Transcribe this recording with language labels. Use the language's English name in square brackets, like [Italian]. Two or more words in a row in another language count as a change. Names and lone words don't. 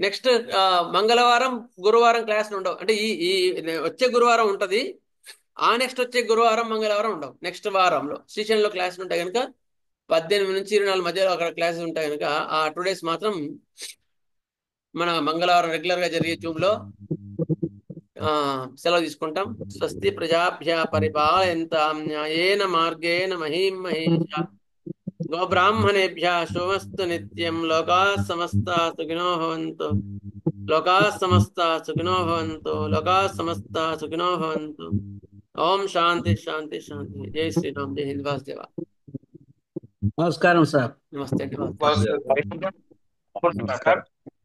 [Telugu] నెక్స్ట్ మంగళవారం గురువారం క్లాసులు ఉండవు, అంటే ఈ వచ్చే గురువారం ఉంటది, ఆ నెక్స్ట్ వచ్చే గురువారం మంగళవారం ఉండవు. నెక్స్ట్ వారంలో స్టేషన్లో క్లాసులు ఉంటాయి కనుక 18 నుంచి 24 మధ్యలో అక్కడ క్లాసెస్ ఉంటాయి కనుక ఆ 2 days మాత్రం మన మంగళవారం రెగ్యులర్ గా జరిగే జూమ్ లో సెలవు తీసుకుంటాం. [Sanskrit] స్వస్తి ప్రజాభ్య పరిపాలయంతాం న్యాయేన మార్గేణ మహీం మహేషా గోబ్రాహ్మణేభ్యः శుభమస్తు నిత్యం. లోకాः సమస్తాः సుఖినో భవంతు, లోకాः సమస్తాः సుఖినో భవంతు, లోకాः సమస్తాः సుఖినో భవంతు. ఓం శాంతి శాంతి శాంతి. [Hindi] जय श्रीराम, जय हिंद, [Sanskrit] వాసుదేవ. [Telugu] నమస్కారం సార్. నమస్తే అండి. వాస్తవ. నమస్కారం.